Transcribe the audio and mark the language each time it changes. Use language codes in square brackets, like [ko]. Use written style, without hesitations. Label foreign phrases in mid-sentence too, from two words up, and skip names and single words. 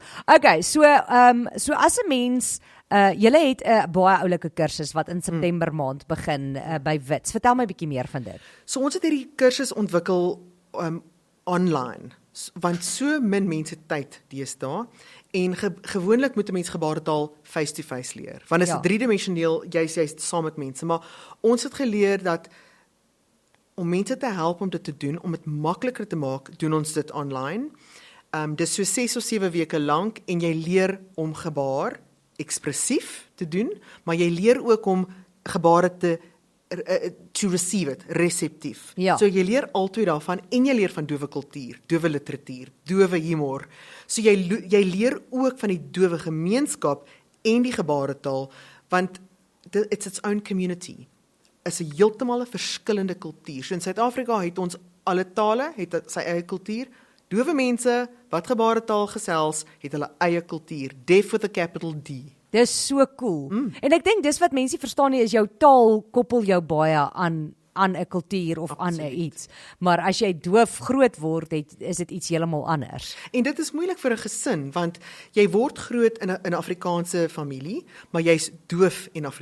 [af] Okay, so as 'n mens, julle het 'n baie oulike kursus wat in September maand begin by Wits. Vertel my 'n bietjie meer van dit. So ons het hierdie kursus ontwikkel online, want so min mense tyd deesdae. En gewoonlik moet 'n mens gebaretaal face-to-face leer. Want dit is 3-dimensioneel, jy's saam met mense, maar ons het geleer dat om mense te help om dit te doen, om dit makliker te maak, doen ons dit online. Dis so 6 of 7 weke lank en jy leer om gebaar ekspressief te doen, maar jy leer ook om gebare [en] to receive it, [af] reseptief. So jy leer altyd daarvan en jy leer van dowe kultuur, dowe literatuur, dowe humor. So jy leer ook van die dowe gemeenskap en die gebaretaal, want [en] it's its own community. [af] Is 'n heeltemal 'n verskillende kultuur. So in Suid-Afrika het ons alle tale, het sy eie kultuur. Dowe mense wat gebaretaal gesels, het hulle eie kultuur, [en] deaf with a capital D. [af] Dis so cool. En ek dink dis wat mense verstaan nie, is jou taal koppel jou baie aan 'n kultuur of aan 'n iets. Maar as jy doof groot word, is dit iets heeltemal anders. En dit is moeilik vir 'n gesin, want jy word groot in 'n Afrikaanse familie, maar jy's doof en Afrikaans.